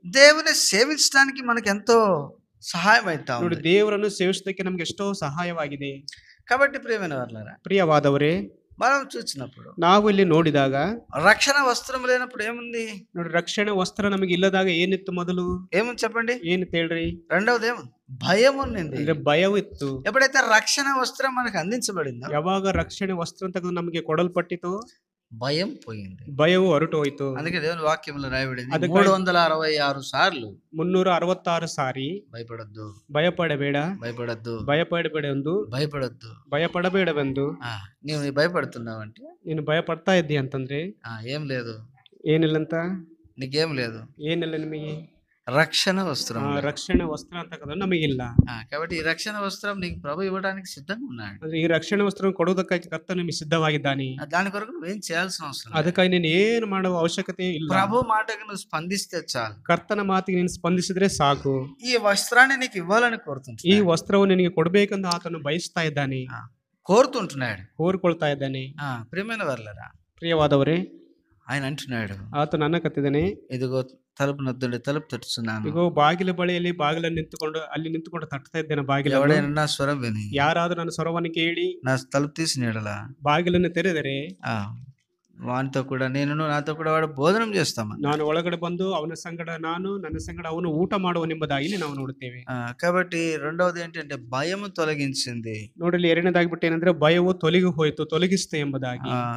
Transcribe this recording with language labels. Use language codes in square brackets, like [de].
[te] దేవుని సేవించడానికి మనకు ఎంతో సహాయం అవుతా [kn] ನೋಡಿ [te] ఉంది. [kn] ದೇವರನ್ನು ಸೇವಿಸೋದಕ್ಕೆ ನಮ್ಗೆ ಎಷ್ಟೋ ಸಹಾಯವಾಗಿದೆ. [te] కాబట్టి ప్రియమైన వారలారా, [kn] ಪ್ರಿಯವಾದವರೇ, [te] మనం చూసినప్పుడు [kn] ನಾವು ಇಲ್ಲಿ ನೋಡಿದಾಗ [te] రక్షణ వస్త్రం లేనప్పుడు ఏముంది? [kn] ನೋಡಿ ರಕ್ಷಣೆ ವಸ್ತ್ರ ನಮಗೆ ಇಲ್ಲದಾಗ ಏನಿತ್ತು ಮೊದಲು? [te] ఏముంది చెప్పండి? [kn] ಏನಿತ್ತು ಹೇಳ್ರಿ? [te] రెండవది ఏముంది? భయం ఉన్నింది. [kn] ಅಂದ್ರೆ ಭಯವಿತ್ತು. [te] ఎప్పుడైతే రక్షణ వస్త్రం మనకు అందించబడిందో [kn] ಯಾವಾಗ ರಕ್ಷಣೆ ವಸ್ತ್ರ ಅಂತ ನಮಗೆ ಕೊಡಲ್ಪಟ್ಟಿತು, [te] భయం పోయింది. [kn] ಭಯವು ಹೊರಟು ಹೋಯಿತು. [te] అందుకే దేవుని వాక్యంలో రాయబడింది, [kn] ಅದಕ್ಕೆ [te] 366 సార్లు [kn] 366 ಸಾರಿ [te] భయపడొద్దు, [kn] ಭಯಪಡಬೇಡ, [te] భయపడొద్దు, [kn] ಭಯಪಡಬೇಡೆಂದು, [te] భయపడొద్దు. [kn] ಭಯಪಡಬೇಡವೆಂದು. [te] నీవు భయపడుతున్నావంటే [kn] ನೀನು ಭಯಪಡ್ತಾ ಇದ್ದಿ ಅಂತಂದ್ರೆ [te] ఏం లేదు, [kn] ಏನಿಲ್ಲಂತ? [te] నీకేం లేదు. [kn] ಏನಿಲ್ಲ ನಿಮಗೆ? [te] రక్షణ వస్త్రం లేదు. [kn] ರಕ್ಷಣೆ ವಸ್ತ್ರ ಅಂತಕ್ಕಂಥ ನಮಗಿಲ್ಲ. [te] కాబట్టి ఈ రక్షణ వస్త్రం నీకు ప్రభు ఇవ్వడానికి సిద్ధంగా ఉన్నాడు. [kn] ಅಂದ್ರೆ ಈ ರಕ್ಷಣೆ ವಸ್ತ್ರ ಕೊಡುವುದಕ್ಕಾಗಿ ಕರ್ತನು ನಿಮಗೆ ಸಿದ್ಧವಾಗಿದ್ದಾನೆ. [te] దాని కొరకు నువ్వేం చేయాల్సిన అవసరం లేదు. [kn] ಅದಕ್ಕಾಗಿ ನೀನು ಏನು ಮಾಡುವ ಅವಶ್ಯಕತೆ ಇಲ್ಲ. [te] ప్రభు మాటకు నువ్వు స్పందిస్తే చాలు. [kn] ಕರ್ತನ ಮಾತಿಗೆ ನೀನು ಸ್ಪಂದಿಸಿದ್ರೆ ಸಾಕು. [te] ఈ వస్త్రాన్ని నీకు ఇవ్వాలని [kn] ಈ [te] కోరుతుంటున్నాడు. [kn] ವಸ್ತ್ರವು ನಿನಗೆ ಕೊಡಬೇಕೆಂದು ಆತನು ಬಯಸ್ತಾ ಇದ್ದಾನೆ, [te] కోరుతుంటున్నాడు, [kn] ಕೋರ್ಕೊಳ್ತಾ ಇದ್ದಾನೆ. [te] ప్రియమైన వర్లరా, [kn] ಪ್ರಿಯವಾದವರೇ, [te] ఆయన అంటున్నాడు, [kn] ಆತನು ಅನ್ನಕತ್ತಿದ್ದಾನೆ, [te] ఇదిగో తలుపు నొద్దండి, తలుపు తట్టుచున్నాను. [kn] ಇಗೋ ಬಾಗಿಲ ಬಳಿಯಲ್ಲಿ ಬಾಗಿಲನ್ನು ನಿಂತುಕೊಂಡು ತಟ್ತಾ ಇದ್ದೇನೆ ಬಾಗಿಲನ್ನು. [te] ఎవడైనా నా స్వరం విని [kn] ಯಾರಾದ್ರೂ ನನ್ನ ಸ್ವರವನ್ನು ಕೇಳಿ [te] నా తలుపు తీసిన యెడల [kn] ಬಾಗಿಲನ್ನು ತೆರೆದರೆ [te] వానితో కూడా నేను, నాతో కూడా వాడు భోజనం చేస్తామని. [kn] ನಾನು ಒಳಗಡೆ ಬಂದು ಅವನ ಸಂಗಡ ನಾನು, ನನ್ನ ಸಂಗಡ ಅವನು ಊಟ ಮಾಡುವನೆಂಬುದಾಗಿ ನಾವು ನೋಡುತ್ತೇವೆ. [te] కాబట్టి రెండవది ఏంటంటే భయము తొలగించింది. [kn] ನೋಡಲಿ, ಎರಡನೇದಾಗಿ ಬಿಟ್ಟು ಏನಂದ್ರೆ ಭಯವು ತೊಲಗಿಸ್ತು ಎಂಬುದಾಗಿ.